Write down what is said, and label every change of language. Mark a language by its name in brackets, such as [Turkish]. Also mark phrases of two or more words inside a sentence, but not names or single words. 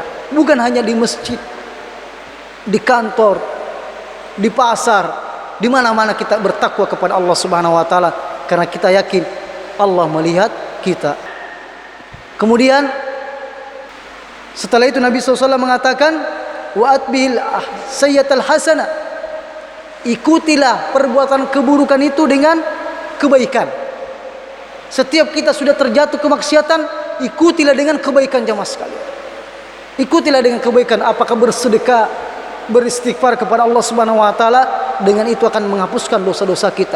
[Indonesian] Bukan hanya di masjid, di kantor, di pasar, di mana-mana kita bertakwa kepada Allah [Arabic] سبحانه وتعالى, [Indonesian] karena kita yakin Allah melihat kita. Kemudian setelah itu Nabi SAW mengatakan, [Arabic] وأتبع السيئة الحسنة, [Indonesian] ikutilah perbuatan keburukan itu dengan kebaikan. Setiap kita sudah terjatuh kemaksiatan, ikutilah dengan kebaikan jemaah sekalian. Ikutilah dengan kebaikan, apakah bersedekah, beristighfar kepada Allah [Arabic] سبحانه وتعالى, [Indonesian] dengan itu akan menghapuskan dosa-dosa kita.